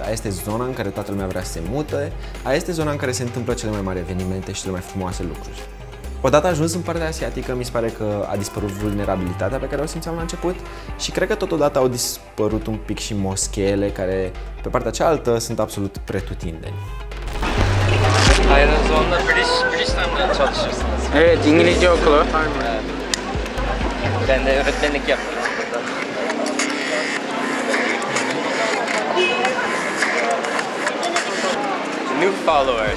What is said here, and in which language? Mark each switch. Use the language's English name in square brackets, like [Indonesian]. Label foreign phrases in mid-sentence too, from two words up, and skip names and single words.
[Romanian] Aia este zona în care toată lumea vrea să se mute, aia este zona în care se întâmplă cele mai mari evenimente și cele mai frumoase lucruri. Odată ajuns în partea asiatică, mi se pare că a dispărut vulnerabilitatea pe care o simțeam la început și cred că totodată au dispărut un pic și moscheele care pe partea cealaltă sunt absolut pretutindeni. [Turkish] Ayrıca British çalışırsınız. Evet, İngilizce okulu. Ben de öğretmenlik yapıyorum burada. [English] New followers.